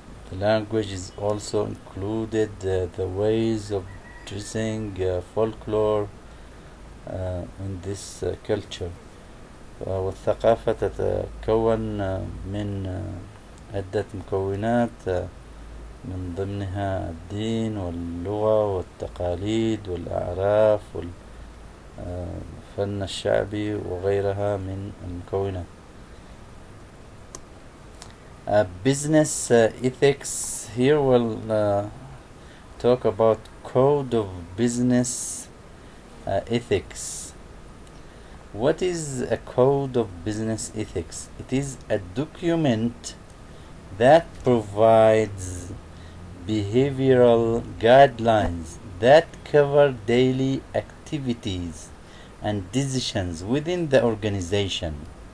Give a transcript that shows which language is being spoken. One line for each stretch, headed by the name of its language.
English: The language is also included, the ways of dressing, folklore in this culture.
Arabic: والثقافة تتكون من عدة مكونات، من ضمنها الدين واللغة والتقاليد والأعراف والفن الشعبي وغيرها من المكونات.
English: Business ethics. Here we'll talk about code of business ethics. What is a code of business ethics? It is a document that provides behavioral guidelines that cover daily activities and decisions within the organization.